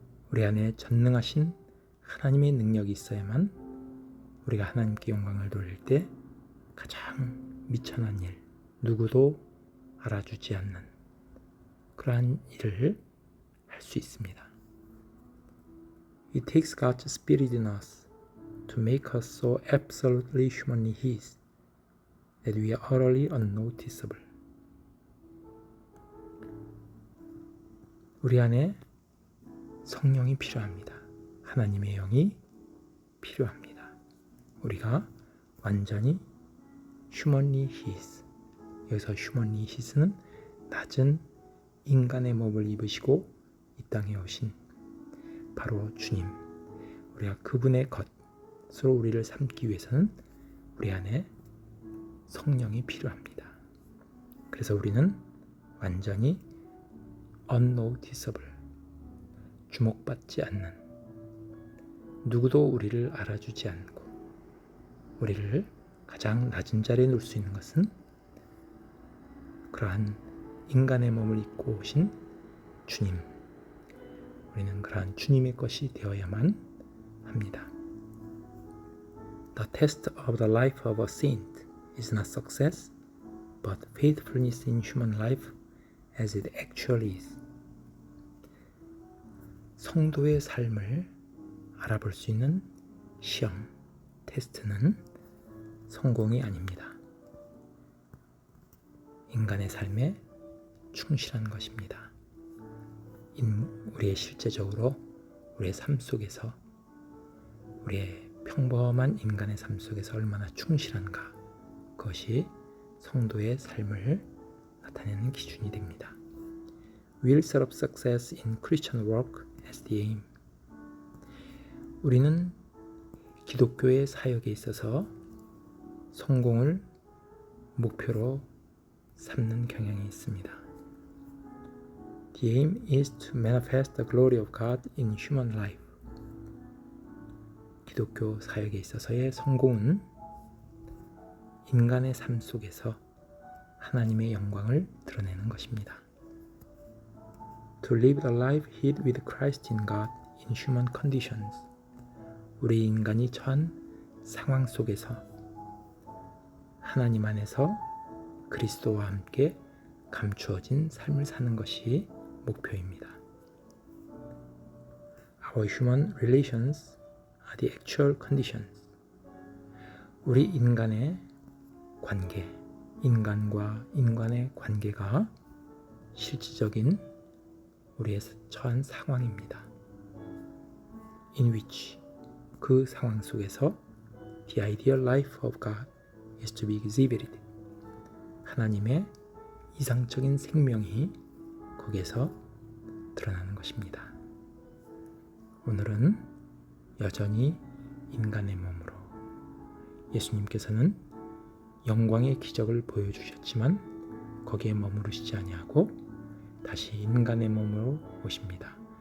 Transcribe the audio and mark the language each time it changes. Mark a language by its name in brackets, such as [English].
[Korean] 우리 안에 전능하신 하나님의 능력이 있어야만 우리가 하나님께 영광을 돌릴 때 가장 미천한 일, 누구도 알아주지 않는 그러한 일을 할 수 있습니다. [English] It takes God's Spirit in us to make us so absolutely humanly His that we are utterly unnoticeable. [Korean] 우리 안에 성령이 필요합니다. 하나님의 영이 필요합니다. 우리가 완전히 [English] humanly His, [Korean] 여기서 humanly His는 낮은 인간의 몸을 입으시고 이 땅에 오신 바로 주님, 우리가 그분의 것으로 우리를 삼기 위해서는 우리 안에 성령이 필요합니다. 그래서 우리는 완전히 [English] unnoticeable, [Korean] 주목받지 않는, 누구도 우리를 알아주지 않고 우리를 가장 낮은 자리에 놓을 수 있는 것은 그러한 인간의 몸을 입고 오신 주님, 우리는 그러한 주님의 것이 되어야만 합니다. [English] The test of the life of a saint is not success, but faithfulness in human life as it actually is. [Korean] 성도의 삶을 알아볼 수 있는 시험, 테스트는 성공이 아닙니다. 인간의 삶에 충실한 것입니다. 우리의 실제적으로 우리의 삶 속에서 우리의 평범한 인간의 삶 속에서 얼마나 충실한가, 그것이 성도의 삶을 나타내는 기준이 됩니다. [English] We'll set up success in Christian work as the aim. [Korean] 우리는 기독교의 사역에 있어서 성공을 목표로 삼는 경향이 있습니다. [English] The aim is to manifest the glory of God in human life. [Korean] 기독교 사역에 있어서의 성공은 인간의 삶 속에서 하나님의 영광을 드러내는 것입니다. [English] To live the life hid with Christ in God in human conditions. [Korean] 우리 인간이 처한 상황 속에서 하나님 안에서 그리스도와 함께 감추어진 삶을 사는 것이 목표입니다. [English] Our human relations are the actual conditions. [Korean] 우리 인간의 관계, 인간과 인간의 관계가 실질적인 우리의 처한 상황입니다. [English] In which, [Korean] 그 상황 속에서 [English] the ideal life of God is to be exhibited. [Korean] 하나님의 이상적인 생명이 거기에서 드러나는 것입니다. 오늘은 여전히 인간의 몸으로 예수님께서는 영광의 기적을 보여주셨지만 거기에 머무르시지 아니하고 다시 인간의 몸으로 오십니다.